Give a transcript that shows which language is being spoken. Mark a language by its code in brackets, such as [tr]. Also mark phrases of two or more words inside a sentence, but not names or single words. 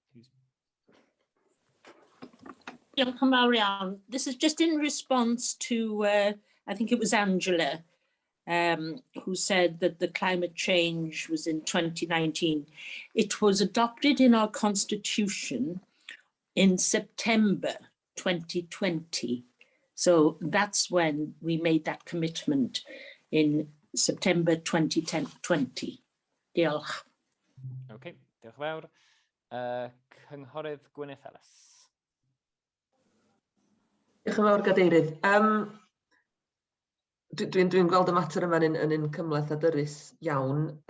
[en] This is just in response to, I think it was Angela, who said that the climate change was in 2019. It was adopted in our constitution in September 2020. So that's when we made that commitment, in September 2020. [cy] Diolch. Okay, diolch fawr. Cynghorydd Gwyneth Ellis. Diolch yn fawr, Gadeirydd. Dwi'n gweld y mater yma yn un cymhleth a dyrys iawn.